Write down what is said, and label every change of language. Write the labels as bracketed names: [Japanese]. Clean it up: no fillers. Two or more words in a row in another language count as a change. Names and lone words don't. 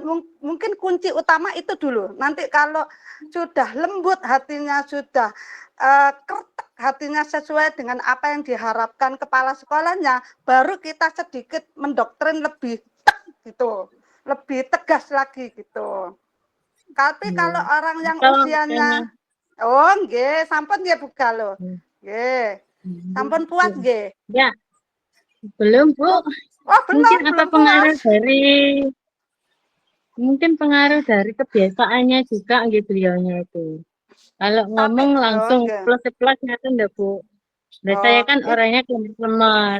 [Indonesian] Mungkin kunci utama itu dulu. Nanti kalau sudah lembut hatinya, sudah kertek hatinya sesuai dengan apa yang diharapkan kepala sekolahnya, baru kita sedikit mendoktrin lebih gitu, lebih tegas lagi gitu. Tapi kalau orang yang usianya nggih, [Javanese] sampun nggih [Indonesian] Bu Galuh. [Javanese] Nggih. Sampun puas nggih. [Indonesian] Ya, belum Bu. Oh, Mungkin belum apa pengaruh puas. dari kebiasaannya juga nggih beliaunya itu. Kalau Tapi ngomong langsung nggih. plus gitu enggak Bu. Nah, saya kan orangnya lemar.